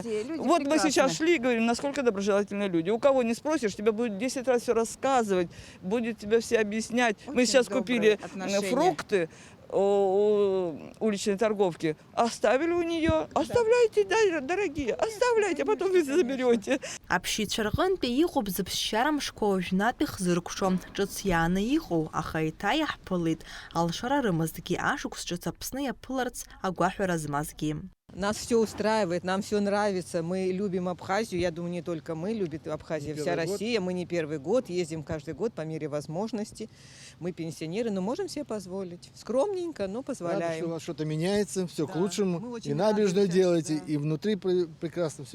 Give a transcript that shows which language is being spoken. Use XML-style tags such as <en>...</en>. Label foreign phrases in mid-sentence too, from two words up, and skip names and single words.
<ru>Вот мы сейчас шли и говорим, насколько доброжелательные люди. У кого не спросишь, тебе будет 10 раз все рассказывать, будет тебе все объяснять. Мы сейчас купили фрукты у уличной торговки, оставили у нее, оставляйте, дорогие, оставляйте, а потом вы заберете.</ru> <ab>Аԥшьыцәа рҟынтәи иҟоуп зыԥсшьара мшқәа уажәнатәи хзыркәшо, ҿыц иааны иҟоу, аха еиҭа иаҳԥылеит алшара рымазгьы, ашықәс ҿыц Аԥсны иаԥыларц агәаҳәара змазгьы.</ab> <ru>Нас все устраивает, нам все нравится. Мы любим Абхазию. Я думаю, не только мы, любит Абхазия, вся Россия. Мы не первый год, ездим каждый год по мере возможности. Мы пенсионеры, но можем себе позволить. Скромненько, но позволяем. Рада, что у вас что-то меняется, все к лучшему. И набережную делаете, и внутри прекрасно все.</ru>